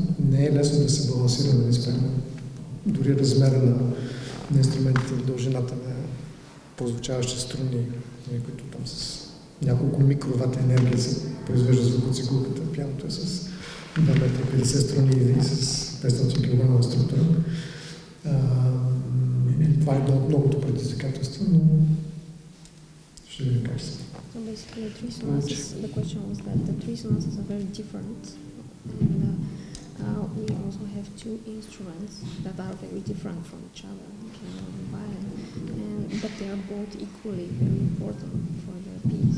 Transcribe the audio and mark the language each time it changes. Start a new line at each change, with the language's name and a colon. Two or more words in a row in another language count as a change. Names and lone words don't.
Bulgarian: Не е лесно да се балансира на спрямо дори размера на инструментите и дължината на позвучаващи струни, които там с няколко микровата енергия се произвежда звук от цигулката. Пианото е с 2,50 струни и с 500 кг структура. Това е едно от многото предизвикателства, но ще видим как се.
English: So basically, the question was that the three sonatas are very different, and we also have 2 instruments that are very different from each other, piano and violin, but they are both equally very important for the piece.